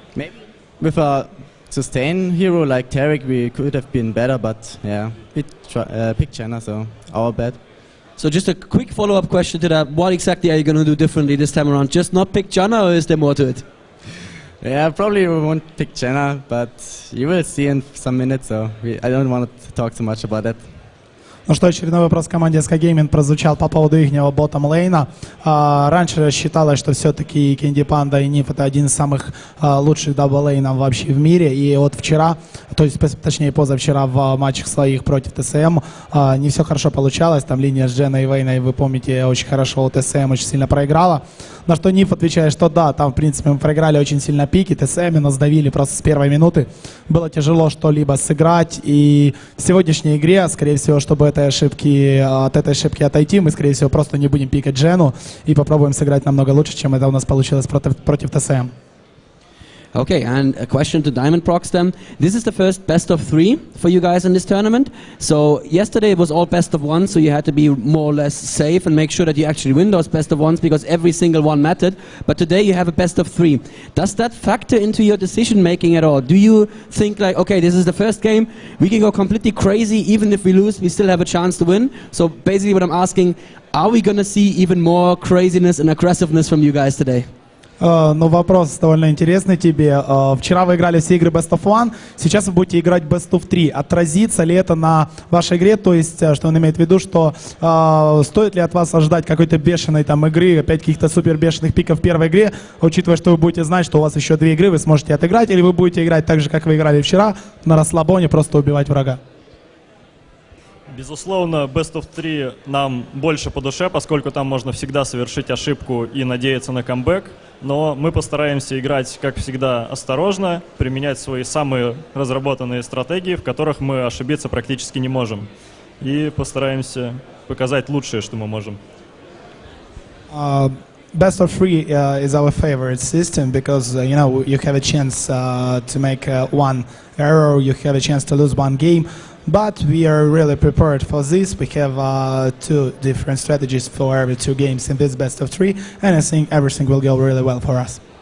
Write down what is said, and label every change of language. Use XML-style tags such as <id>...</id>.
<en>Maybe with a sustain hero like Tarek, we could have been better, but yeah, we picked Janna, so our bad. So just a quick follow-up question to that. What exactly are you going to do differently this time around? Just not pick Janna, or is there more to it? Yeah, probably we won't pick Janna, but you will see in some minutes, so I don't want to talk too much about that.</en> <ru>Ну что, очередной вопрос команде SK Gaming прозвучал по поводу ихнего ботtom-лейна. Раньше считалось, что все-таки Candy Panda и Nif это один из самых лучших дабл-лейнов вообще в мире. И вот вчера, то есть точнее позавчера в матчах своих против ТСМ не все хорошо получалось. Там линия с Дженой и Вейной, вы помните, очень хорошо. ТСМ очень сильно проиграла. На что Nif отвечает, что да, там в принципе мы проиграли очень сильно пики. ТСМ нас давили просто с первой минуты. Было тяжело что-либо сыграть. И в сегодняшней игре, скорее всего, чтобы от этой ошибки отойти, мы, скорее всего, просто не будем пикать Джену и попробуем сыграть намного лучше, чем это у нас получилось против ТСМ.</ru> <en>Okay, and a question to Diamond Prox then. This is the first best of 3 for you guys in this tournament. So yesterday it was all best of 1, so you had to be more or less safe and make sure that you actually win those best of 1s because every single one mattered. But today you have a best of 3. Does that factor into your decision making at all? Do you think like, okay, this is the first game, we can go completely crazy, even if we lose, we still have a chance to win? So basically what I'm asking, are we going to see even more craziness and aggressiveness from you guys today?</en> <ru>Ну, вопрос довольно интересный тебе. Вчера вы играли все игры Best of One, сейчас вы будете играть Best of 3. Отразится ли это на вашей игре? То есть, что он имеет в виду, что стоит ли от вас ожидать какой-то бешеной там игры, опять каких-то супер бешеных пиков в первой игре, учитывая, что вы будете знать, что у вас еще 2 игры, вы сможете отыграть, или вы будете играть так же, как вы играли вчера, на расслабоне, просто убивать врага? Безусловно, Best of 3 нам больше по душе, поскольку там можно всегда совершить ошибку и надеяться на камбэк. Но мы постараемся играть, как всегда, осторожно, применять свои самые разработанные стратегии, в которых мы ошибиться практически не можем. И постараемся показать лучшее, что мы можем.</ru> <en>Best of 3 is our favorite system because you know you have a chance to make one error, you have a chance to lose one game. But we are really prepared for this. We have 2 different strategies for every 2 games in this best of 3, and I think everything will go really well for us.</en>